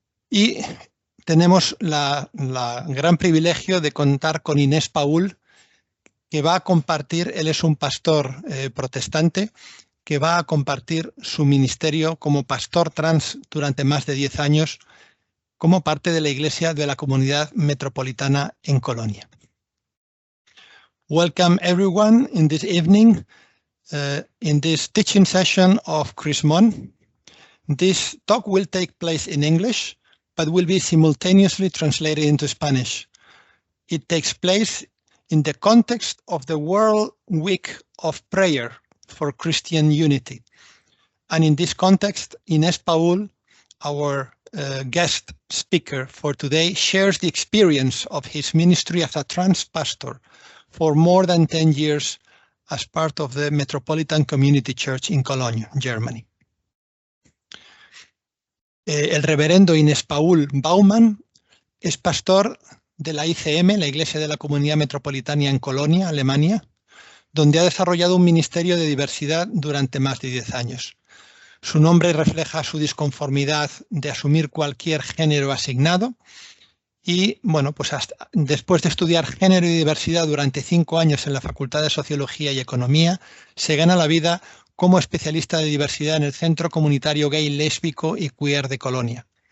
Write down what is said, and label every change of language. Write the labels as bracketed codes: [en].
[es] Y tenemos el gran privilegio de contar con Inés Paul, que va a compartir, él es un pastor protestante, que va a compartir su ministerio como pastor trans durante más de 10 años como parte de la Iglesia de la Comunidad Metropolitana en Colonia. [en] Welcome everyone in this evening, in this teaching session of Crismón. This talk will take place in English, but will be simultaneously translated into Spanish. It takes place in the context of the World Week of Prayer for Christian Unity. And in this context, Inés Paul, our guest speaker for today, shares the experience of his ministry as a trans pastor for more than 10 years as part of the Metropolitan Community Church in Cologne, Germany. [es] El reverendo Inés Paul Baumann es pastor de la ICM, la Iglesia de la Comunidad Metropolitana en Colonia, Alemania, donde ha desarrollado un ministerio de diversidad durante más de 10 años. Su nombre refleja su disconformidad de asumir cualquier género asignado y, bueno, pues después de estudiar género y diversidad durante 5 años en la Facultad de Sociología y Economía, se gana la vida como especialista de diversidad en el Centro Comunitario Gay, Lésbico y Queer de Colonia.